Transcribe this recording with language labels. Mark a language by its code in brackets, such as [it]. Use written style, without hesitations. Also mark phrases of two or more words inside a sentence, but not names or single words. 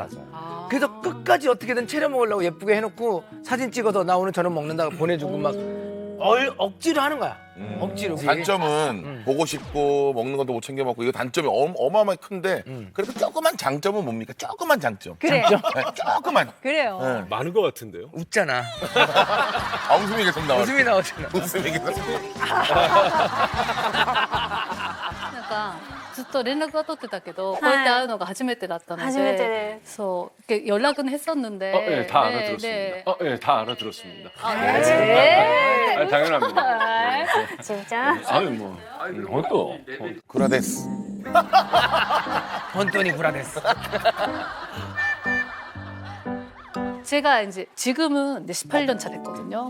[ko] 그래서 끝까지 어떻게든 차려 먹으려고 예쁘게 해놓고 사진 찍어서 나 오늘 저녁 먹는다고 보내주고 막 억지로 하는 거야. 억지로. 단점은 보고 싶고 먹는 것도 못 챙겨 먹고 이거 단점이 어마어마하게 큰데 그래도 조그만 장점은 뭡니까? 조그만 장점. 그래. 네, 조그만. 그래요. 네. 많은 것 같은데요? 웃잖아. 웃음이 계속 나와. 웃음이 나오잖아. 웃음이 계속. [ja] なんかずっと連絡は取ってたけど、こうやって会うのが初めてだったので、初めてで [ko] そう 이렇게 연락은 했었는데, 네, 다 네, 알아들었습니다. 네. 네, 다 알아들었습니다. 당연합니다. 진짜? 아니 뭐, 또. 구라데스. 혼돈이 불안했어. 제가 이제 지금은 이제 18년 차 됐거든요.